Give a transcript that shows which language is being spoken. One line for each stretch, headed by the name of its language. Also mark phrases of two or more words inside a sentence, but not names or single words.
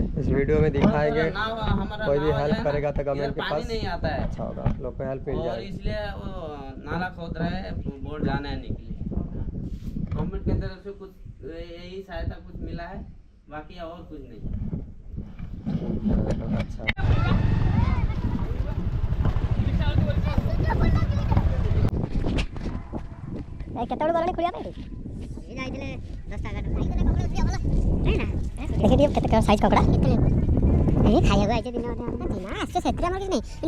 Hindi: इस वीडियो में दिखाएंगे, कोई भी नाव हेल्प है ना, करेगा तो गवर्नमेंट के इधर पास पानी नहीं आता है अच्छा होगा, आप लोग को हेल्प मिल और जाएगी। इसलिए वो नाला खोद रहे हैं बोट जाने आने के लिए। गवर्नमेंट की तरफ से कुछ यही सहायता कुछ मिला है, बाकी और कुछ नहीं। अच्छा,
Odia: କେତେବେଳେ ଗଲାଣି ଖୋଳିବା ପାଇଁ? ଏ ଯାଇଥିଲେ 10ଟା 11ଟା। ଦେଖିଦିଅ କେତେ ସାଇଜ୍ କଙ୍କଡ଼ା। ଏଇ ଖାଇବାକୁ ଆଇছে ଦିନ ଦିନ ଆସছে, ସେଥିରେ ଆମର କିଛି ନାହିଁ।